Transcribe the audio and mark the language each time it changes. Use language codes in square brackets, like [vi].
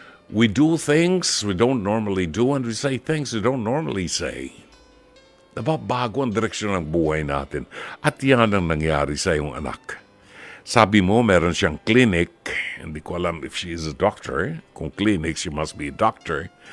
[en] We do things we don't normally do and we say things we don't normally say. [tl] Nababago ang direksyon ng buhay natin. At yan ang nangyari sa iyong anak. Sabi mo, meron siyang clinic. Hindi ko alam [en] if she is a doctor. [tl] Kung clinic, [en] she must be a doctor.